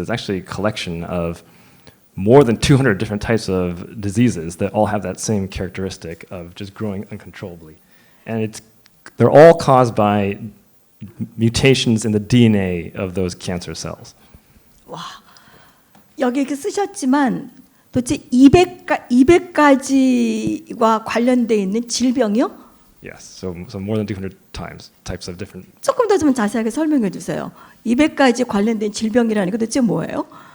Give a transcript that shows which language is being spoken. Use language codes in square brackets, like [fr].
[en] It's actually a collection of more than 200 different types of diseases that all have that same characteristic of just growing uncontrollably, and they're all caused by mutations in the DNA of those cancer cells. [ko] 와. 여기 이렇게 쓰셨지만 도대체 200가지와 관련돼 있는 질병이요? [en] Yes, so more than 200 types of different. [ko] 조금 더 좀 자세하게 설명해 주세요. 200가지 관련된 질병이라는 게 도대체 뭐예요?